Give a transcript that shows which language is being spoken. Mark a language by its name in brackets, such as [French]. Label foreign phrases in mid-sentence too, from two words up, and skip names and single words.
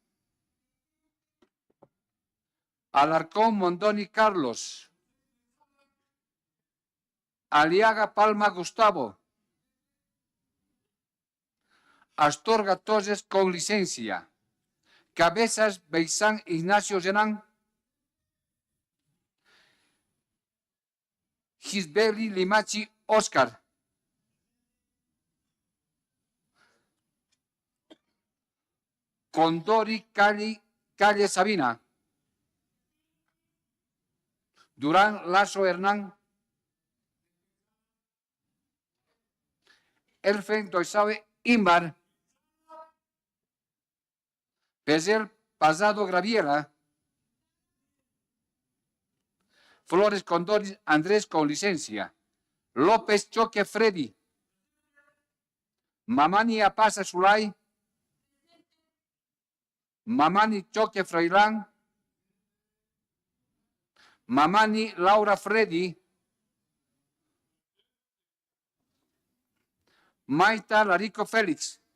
[Spanish] Alarcón Mondoni Carlos, Aliaga Palma Gustavo, Astorga Toses con licencia, Cabezas Beizán Ignacio Llenán, Gisbeli Limachi Oscar, Condori Calle Sabina, Durán Lazo Hernán, Elfen Doisabe Imbar, Pezel Pasado Graviera, Flores Condori Andrés con licencia, López Choque Freddy, Mamani Apasa Zulay, Mamani Choque Freilán, Mamani Laura Freddy, Maita Larico Félix,